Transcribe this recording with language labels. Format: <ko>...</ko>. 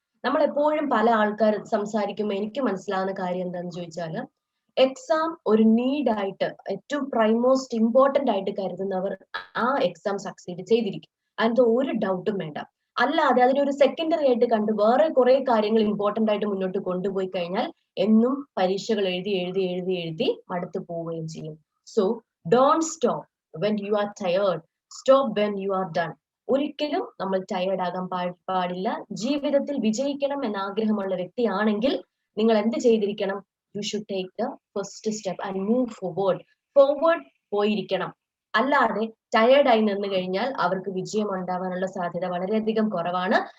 <ml>നമ്മൾ എപ്പോഴും പല ആൾക്കാർ സംസാരിക്കുമ്പോൾ എനിക്ക് മനസ്സിലാവുന്ന കാര്യം എന്താണെന്ന് ചോദിച്ചാൽ, എക്സാം ഒരു നീഡായിട്ട് ഏറ്റവും പ്രൈമോസ്റ്റ് ഇമ്പോർട്ടന്റ് ആയിട്ട് കരുതുന്നവർ ആ എക്സാം സക്സീഡ് ചെയ്തിരിക്കും. അതിനകത്ത് ഒരു ഡൗട്ടും വേണ്ട. അല്ലാതെ അതിനൊരു സെക്കൻഡറി ആയിട്ട് കണ്ട് വേറെ കുറെ കാര്യങ്ങൾ ഇമ്പോർട്ടന്റ് ആയിട്ട് മുന്നോട്ട് കൊണ്ടുപോയി കഴിഞ്ഞാൽ എന്നും പരീക്ഷകൾ എഴുതി എഴുതി എഴുതി എഴുതി മടുത്തു പോവുകയും ചെയ്യും.</ml> <en>So don't stop when you are tired, stop when you are done.</en> <ml>ഒരിക്കലും നമ്മൾ ടയേർഡ് ആകാൻ പാടില്ല. ജീവിതത്തിൽ വിജയിക്കണം എന്ന ആഗ്രഹമുള്ള വ്യക്തിയാണെങ്കിൽ നിങ്ങൾ എന്ത് ചെയ്തിരിക്കണം?</ml> <en>You should take the first step and move forward പോയിരിക്കണം.</en> <ml>അല്ലാതെ ടയേർഡായി നിന്ന് കഴിഞ്ഞാൽ അവർക്ക് വിജയം ഉണ്ടാവാനുള്ള സാധ്യത വളരെയധികം കുറവാണ്.</ml>